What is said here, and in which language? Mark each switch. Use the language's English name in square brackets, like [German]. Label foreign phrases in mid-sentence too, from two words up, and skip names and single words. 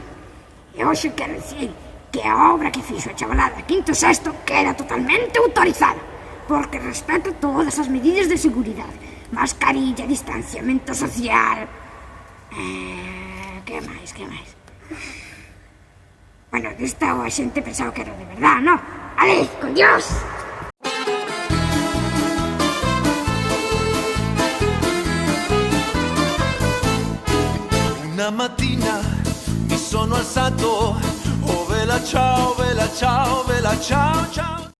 [Galician] E hoxe quero dicir que a obra que fixo a chavalada quinto e sexto queda totalmente autorizada, porque respeta todas as medidas de seguridade. Mascarilla, distanciamento social... Que máis? Bueno, desta a xente pensaba que era de verdad, non? Ale, con Dios! [Italian] Una mattina mi sono alzato, oh vela ciao, vela ciao, vela ciao, ciao.